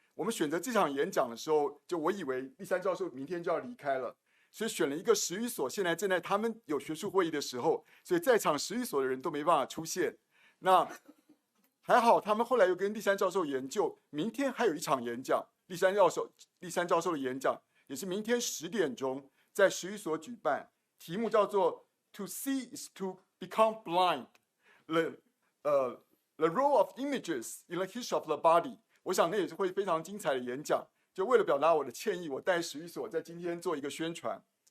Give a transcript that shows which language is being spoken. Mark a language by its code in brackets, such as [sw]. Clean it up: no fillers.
[zh] 我们选择这场演讲的时候，就我以为栗山教授明天就要离开了，所以选了一个史语所现在正在他们有学术会议的时候，所以在场史语所的人都没办法出现。那还好，他们后来又跟栗山教授研究，明天还有一场演讲，栗山教授的演讲也是明天10点钟在史语所举办。题目叫做 [en] "To see is to become blind: the role of images in the history of the body"。 [zh] 我想那也是会非常精彩的演讲。就为了表达我的歉意，我带史语所在今天做一个宣传。